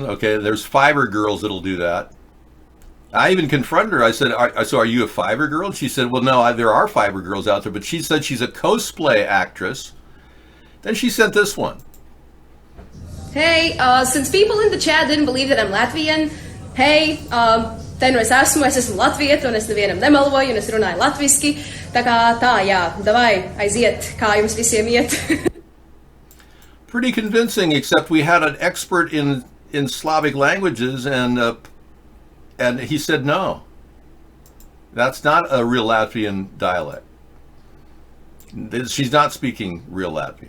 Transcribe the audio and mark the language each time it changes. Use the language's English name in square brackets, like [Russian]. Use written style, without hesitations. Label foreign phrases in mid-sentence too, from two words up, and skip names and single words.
[English] Okay, there's Fiverr girls that'll do that. I even confronted her. I said, so are you a Fiverr girl? And she said, well, no, there are Fiverr girls out there, but she said she's a cosplay actress. Then she sent this one. Hey, since people in the chat didn't believe that I'm Latvian, hey, [Latvian] te nu es esmu latvieta, un es nevienam nemeloju, un es runāju latviski, tā, jā, davai, aiziet, kā jums visiem iet. [English] Pretty convincing, except we had an expert in Slavic languages, and he said no. That's not a real Latvian dialect. She's not speaking real Latvian.